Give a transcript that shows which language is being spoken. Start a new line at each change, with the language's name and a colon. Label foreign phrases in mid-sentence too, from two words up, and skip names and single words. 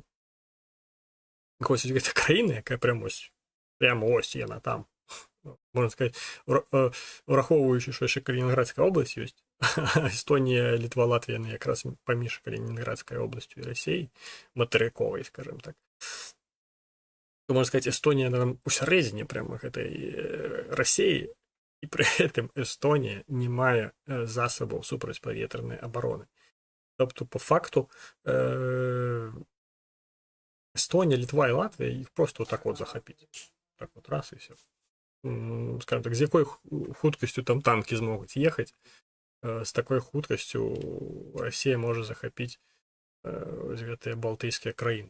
Belarusian: Ось гэта краіна, якая прямо ось яна там, можна сказаць, урахоўваючы, што яшчэ Калінінградская область ёсць, Эстонія, Літва, Латвія якраз паміж Калінінградскай обласцю і Расіяй, матэрыковай, скажем так. То, можна сказаць, Эстонія там усярэдзіне прямо гэтай Расіі, і пры гэтым Эстонія не мае засабаў супрацьпаветранай абароны.
Ukrainian: Тобто, по факту,
Belarusian: Эстонія, Літва і Латвія іх просто так от захапіць.
Ukrainian: Так от раз і все.
Russian: Скажем так,
Belarusian: з якой хуткасцю там танкі змогуць ехаць, з такой хуткасцю Расія можа захапіць гэтыя балтыйскія краіны.